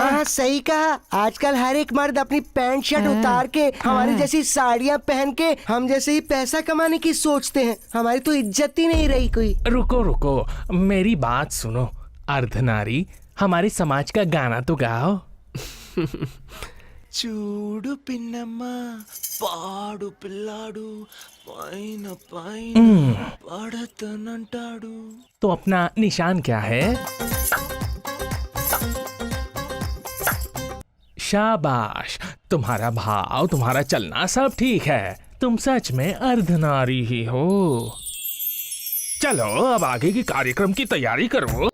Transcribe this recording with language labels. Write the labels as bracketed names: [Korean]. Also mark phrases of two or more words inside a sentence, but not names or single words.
[Urdu] ہاں صحیح کہا، آج کل ہر ایک مرد اپنی پینٹ شرٹ اتار کے ہماری جیسی ساڑیاں پہن کے ہم جیسے ہی پیسہ کمانے کی سوچتے ہیں، ہماری تو عزت ہی نہیں رہی کوئی۔ رکو میری بات سنو، اردھ ناری ہمارے سماج کا گانا تو گاؤ۔ [Telugu] చూడు పిన్నమ్మ పాడు పిల్లాడు పైన పైన పడతనంటాడు۔ [Urdu] تو اپنا نشان کیا ہے؟ شاباش، تمہارا بھاؤ، تمہارا چلنا سب ٹھیک ہے، تم سچ میں اردھ ناری ہی ہو۔ چلو اب آگے کی کاریکرم کی تیاری کرو،